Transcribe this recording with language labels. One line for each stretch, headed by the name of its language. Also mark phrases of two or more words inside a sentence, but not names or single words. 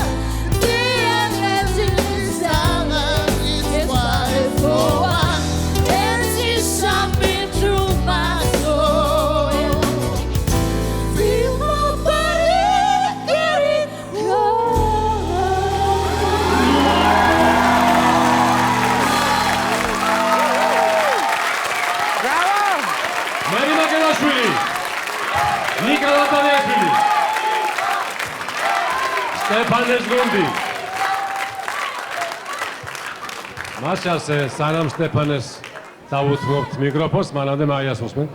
English: The energy is down, it's bipolar, and she shot me through my soul. Feel my body getting cold.
Georgian: მერი მაგელაშვილი, ნიკა ლატარიაშვილი, სტეფანეს გუნდი. მაშას სანამ სტეფანეს დავუთმობთ მიკროფონს, მანამდე მაიას უსმენთ.